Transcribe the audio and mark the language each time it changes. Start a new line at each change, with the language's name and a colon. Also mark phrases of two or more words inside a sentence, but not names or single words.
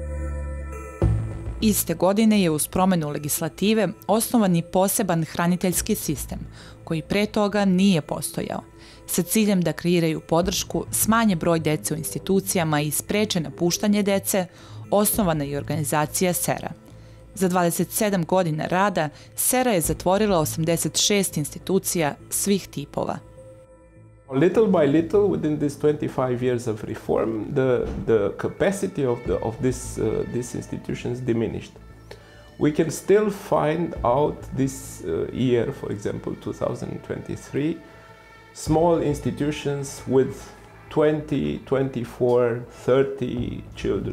Serbian: Iste godine je uz promjenu legislative osnovan i poseban hraniteljski sistem, koji pre toga nije postojao, sa ciljem da kreiraju podršku, smanje broj dece u institucijama i spreče napuštanje dece, osnovana je i organizacija SERA. Za 27 godina rada Sera je zatvorila 86 institucija svih tipova.
English: Little by little, within these 25 years of reform, the capacity of these institutions diminished. We can still find out this year, for example, 2023, small institutions with 20, 24, 30 children.